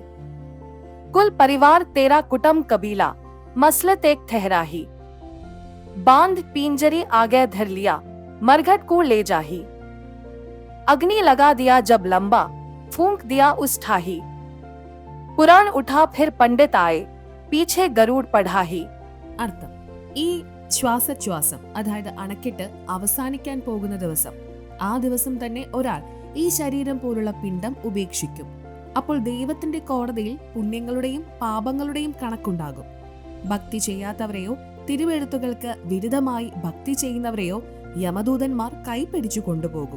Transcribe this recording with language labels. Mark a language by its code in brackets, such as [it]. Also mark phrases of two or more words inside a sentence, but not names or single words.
[hi] कुल परिवार तेरा कुटुंब कबीला, मसलत एक ठहराही. बांध पिंजरी आगे धर लिया, मरघट को ले जाही. अग्नि लगा दिया जब लंबा, फूंक दिया उस ठाही. पुराण उठा फिर पंडित आए, पीछे गरुड़ पढ़ाही. [ml] അർത്ഥം: ഈ ശ്വാസോച്ഛ്വാസം, അതായത് അണക്കെട്ട് അവസാനിക്കാൻ പോകുന്ന ദിവസം, ആ ദിവസം തന്നെ ഒരാൾ ഈ ശരീരം പോലുള്ള പിണ്ഡം ഉപേക്ഷിക്കും. അപ്പോൾ ദൈവത്തിന്റെ കോടതിയിൽ പുണ്യങ്ങളുടെയും പാപങ്ങളുടെയും കണക്കുണ്ടാകും. ഭക്തി ചെയ്യാത്തവരെയോ തിരുവെഴുത്തുകൾക്ക് വിരുദ്ധമായി ഭക്തി ചെയ്യുന്നവരെയോ യമദൂതന്മാർ കൈപിടിച്ചു കൊണ്ടുപോകും.